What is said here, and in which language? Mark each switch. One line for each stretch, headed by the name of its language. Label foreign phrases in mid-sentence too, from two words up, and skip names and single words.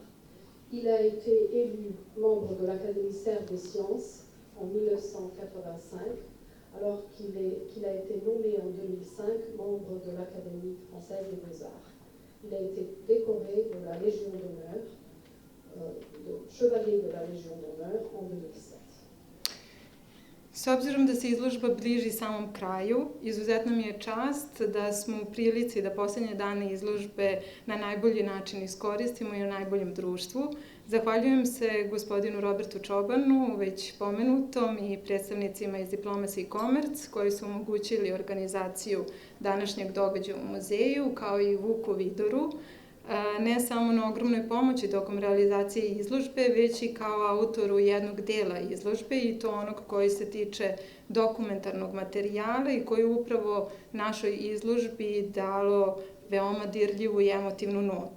French: Il a été élu membre de l'Académie serbe des sciences en 1985, alors qu'il a été nommé en 2005 membre de l'Académie française des beaux-arts. Il a été décoré de la Légion d'honneur, de chevalier de la Légion d'honneur en 2007.
Serbian: S obzirom da se izložba bliži samom kraju, izuzetno mi je čast da smo u prilici da posljednje dane izložbe na najbolji način iskoristimo i u najboljem društvu. Zahvaljujem se gospodinu Robertu Čobanu, već pomenutom, i predstavnicima iz Diplomacy i Commerce, koji su omogućili organizaciju današnjeg događaja u muzeju, kao i Vuku Vidoru, ne samo na ogromnoj pomoći tokom realizacije izložbe, već i kao autoru jednog dela izložbe, i to onog koji se tiče dokumentarnog materijala i koji upravo našoj izložbi dalo veoma dirljivu i emotivnu notu.